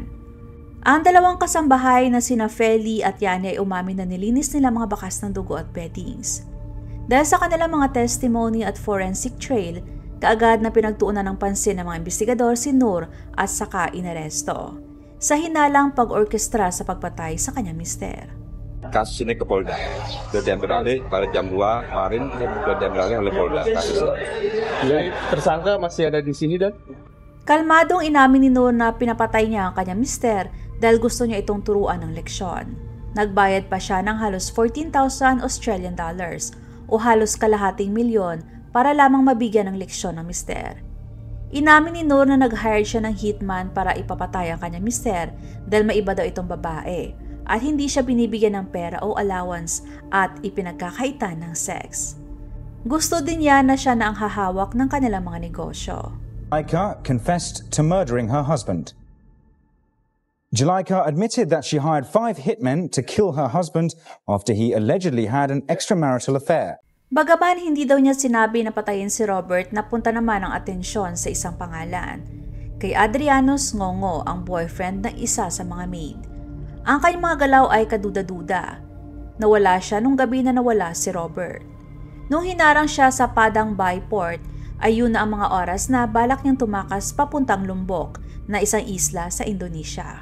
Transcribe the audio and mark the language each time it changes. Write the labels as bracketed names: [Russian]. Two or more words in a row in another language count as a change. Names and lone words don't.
[Filipino] Ang 2 kasambahay na sina Feli at Yani ay umamin na nilinis nila mga bakas ng dugo at beddings. Dahil sa kanilang mga testimony at [English] forensic trail, [Filipino] kaagad na pinagtuunan ng pansin ng mga investigador si Noor at saka inaresto sa hinalang pag-orkestra sa pagpatay sa kanyang mister. [Indonesian] Kasus ini ke Polda. Sudah beralih pada jam 2 kemarin sudah beralih oleh Polda. Ya, tersangka masih ada di sini dan [Filipino] Kalmadong inamin ni Noor na pinapatay niya ang kanyang mister dahil gusto niya itong turuan ng leksyon. Nagbayad pa siya ng halos 14,000 [English] Australian dollars [Filipino] o halos kalahating milyon para lamang mabigyan ng leksyon ng mister. Inamin ni Noor na nag-hire siya ng hitman para ipapatay ang kanyang mister dahil maiba daw itong babae at hindi siya binibigyan ng pera o allowance at ipinagkakaitan ng sex. Gusto din niya na siya na ang hahawak ng kanilang mga negosyo. [English] Julajka confessed to murdering her husband. Julajka admitted that she hired 5 hitmen to kill her husband after he allegedly had an extramarital affair. [Filipino] Bagaman hindi daw niya sinabi na patayin si Robert, napunta naman ang atensyon sa isang pangalan. Kay Adrianos Ngongo, ang boyfriend ng isa sa mga maid. Ang kanyang mga galaw ay kaduda-duda. Nawala siya nung gabi na nawala si Robert. Nung hinarang siya sa Padang Bay Port, ay yun na ang mga oras na balak niyang tumakas papuntang Lombok na isang isla sa Indonesia.